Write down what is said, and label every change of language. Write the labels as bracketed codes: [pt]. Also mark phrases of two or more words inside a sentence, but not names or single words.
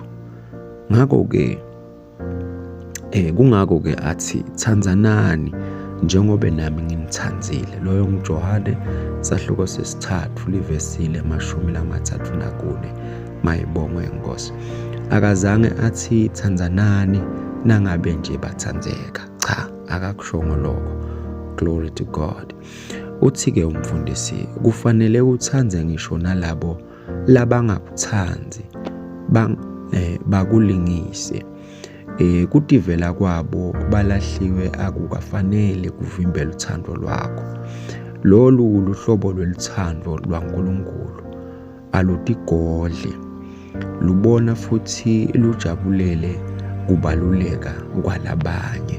[ss] Ngakho ke kungakho ke athi thanzanani njengoba nami nginithanzile. Loyo nguJohane sahluko sesithathu livesile 34. Mayibongwe inkosi. Akazange athi thanzanani nangabe nje bathanzeka. Cha, akakushongo lokho. [en] Glory to God. [ss] Uthi ke umfundisi kufanele uthanze ngisho nalabo labangakuthanzi bakulingise. Kutivela kwabo balahliwe akukafanele kuvimbela uthando lwakho. Lolu luhlobo lwelithando lwaNkulunkulu alutigodle, lubona futhi lujabulele kubaluleka kwalabanye.